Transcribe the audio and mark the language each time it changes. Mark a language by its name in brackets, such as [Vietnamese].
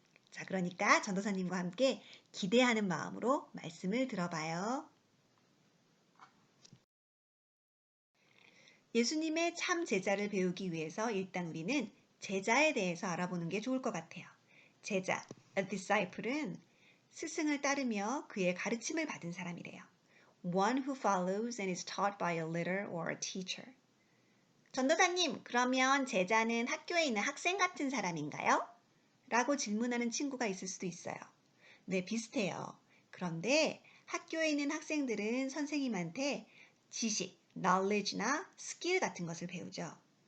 [Korean] 자, 그러니까 전도사님과 함께 기대하는 마음으로 말씀을 들어봐요. 예수님의 참 제자를 배우기 위해서 일단 우리는 제자에 대해서 알아보는 게 좋을 것 같아요. 제자, a disciple은 스승을 따르며 그의 가르침을 받은 사람이래요. [English] One who follows and is taught by a leader or a teacher. [Korean] 전도사님, 그러면 제자는 학교에 있는 학생 같은 사람인가요? 라고 질문하는 친구가 있을 수도 있어요. 네, 비슷해요. 그런데 학교에 있는 학생들은 선생님한테 지식, knowledge나 스킬 같은 것을 배우죠.